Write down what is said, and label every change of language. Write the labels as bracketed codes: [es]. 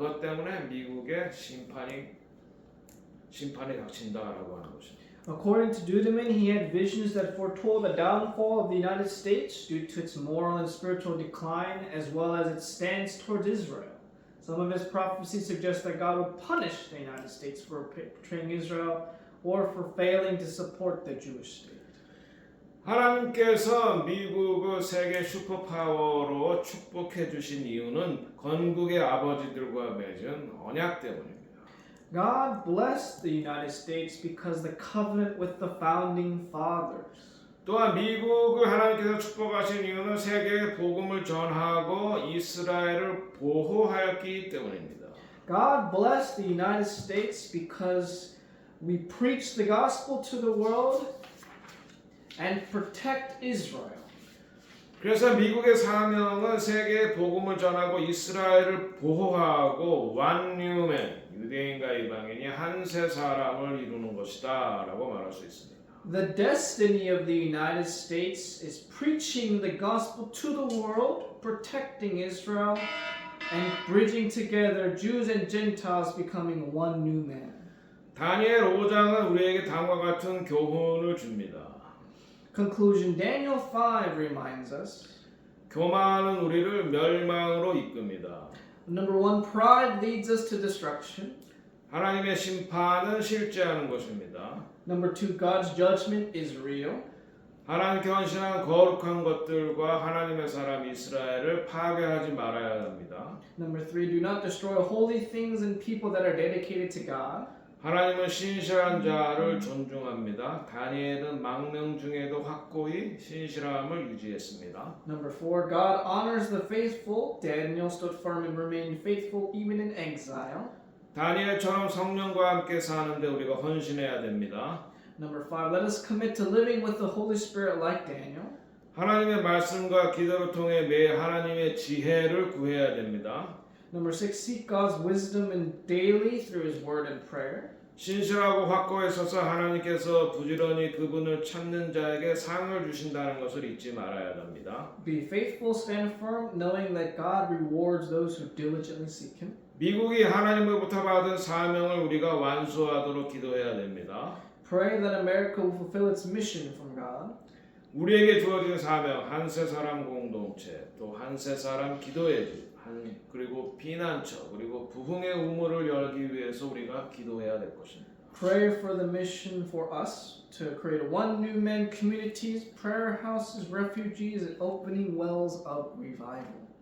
[ko] 그것 때문에 미국의 심판이 닥친다라고 하는 것입니다. [en] According to Dudeman, he had visions that foretold the downfall of the United States due to its moral and spiritual decline, as well as its stance towards Israel. Some of his prophecies suggest that God would punish the United States for betraying Israel or for failing to support the Jewish state. [ko] 하나님께서 미국을 세계 슈퍼파워로 축복해 주신 이유는 건국의 아버지들과 맺은 언약 때문입니다. [en] God blessed the United States because the covenant with the founding fathers. [ko] 또한 미국을 하나님께서 축복하신 이유는 세계에 복음을 전하고 이스라엘을 보호하였기 때문입니다. [en] God blessed the United States because we preach the gospel to the world and protect Israel. [ko] 그래서 미국의 사명은 세계에 복음을 전하고 이스라엘을 보호하고 완유맨, 유대인과 이방인이 한 세 사람을 이루는 것이다 라고 말할 수 있습니다. [en] The destiny of the United States is preaching the gospel to the world, protecting Israel, and bridging together Jews and Gentiles becoming one new man. [ko] 다니엘 5장은 우리에게 다음과 같은 교훈을 줍니다. [en] Conclusion, Daniel 5 reminds us. [ko] 교만은 우리를 멸망으로 이끕니다. [en] Number 1, pride leads us to destruction. [ko] 하나님의 심판은 실제하는 것입니다. [en] Number 2, God's judgment is real. [ko] 하나님께 헌신한 거룩한 것들과 하나님의 사람 이스라엘을 파괴하지 말아야 합니다. [en] Number 3, do not destroy holy things and people that are dedicated to God. [ko] 하나님은 신실한 자를 존중합니다. 다니엘은 망명 중에도 확고히 신실함을 유지했습니다. [en] Number 4, God honors the faithful. Daniel stood firm and remained faithful even in exile. [ko] 다니엘처럼 성령과 함께 사는데 우리가 헌신해야 됩니다. [en] Number 5, let us commit to living with the Holy Spirit like Daniel. [ko] 하나님의 말씀과 기도를 통해 매일 하나님의 지혜를 구해야 됩니다. [en] Number 6, seek God's wisdom and daily through His Word and prayer. [ko] 신실하고 확고에 서서 하나님께서 부지런히 그분을 찾는 자에게 상을 주신다는 것을 잊지 말아야 합니다. [en] Be faithful, stand firm, knowing that God rewards those who diligently seek Him. [ko] 미국이 하나님으로부터 받은 사명을 우리가 완수하도록 기도해야 됩니다. [en] Pray that America will fulfill its mission from God. [ko] 우리에게 주어진 사명, 한 세 사람 공동체, 또 한 세 사람 기도의 집, 그리고 피난처, 그리고 부흥의 우물을 열기 위해서 우리가 기도해야 될 것입니다. [en] Pray for the mission for us to create one new man communities, prayer houses, refugees, and opening wells of revival.